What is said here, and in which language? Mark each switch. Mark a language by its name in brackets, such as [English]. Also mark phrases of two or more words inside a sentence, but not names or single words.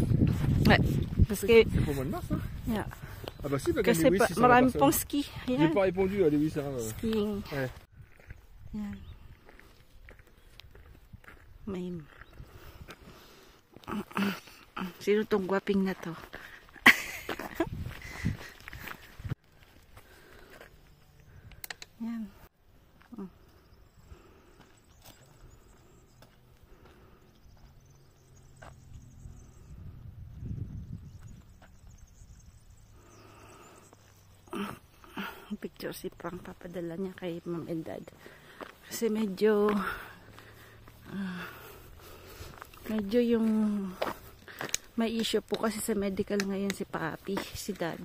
[French] Ouais, parce que... C'est pour le mois de mars, hein? [English] Yeah. [French] Ah bah si, bah [Filipino] Kasi [French] Lewis, si [Filipino] marami pong ski. [French] J'ai [Filipino] Ayan. [French] pas répondu à Lewis, hein. [English] Skiing. [French] Ouais. [Filipino] Ayan. May... Sino tong gwaping na to? Ayan. Picture si Frank papadala niya kay [English] mom and dad [Filipino] kasi medyo yung may issue po kasi sa medical ngayon si papi, si dad.